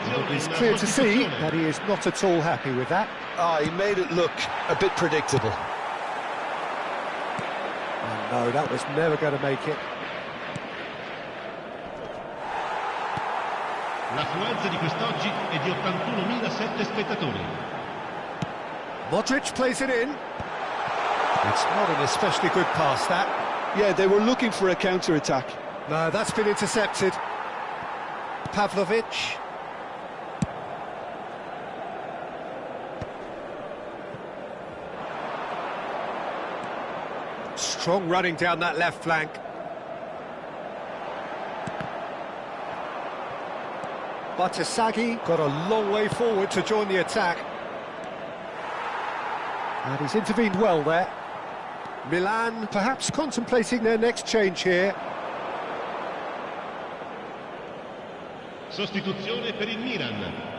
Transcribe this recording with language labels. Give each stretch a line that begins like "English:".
English: It's clear to see that he is not at all happy with that. He made it look a bit predictable. Oh, no, that was never going to make it.
Italian: L'affluenza di quest'oggi è di 81.007 spettatori.
English: Modric plays it in. It's not an especially good pass, that. Yeah, they were looking for a counter-attack. No, that's been intercepted. Pavlovic. Strong running down that left flank. Batasagi got a long way forward to join the attack. And he's intervened well there. Milan perhaps contemplating their next change here.
Italian: Sostituzione per il Milan.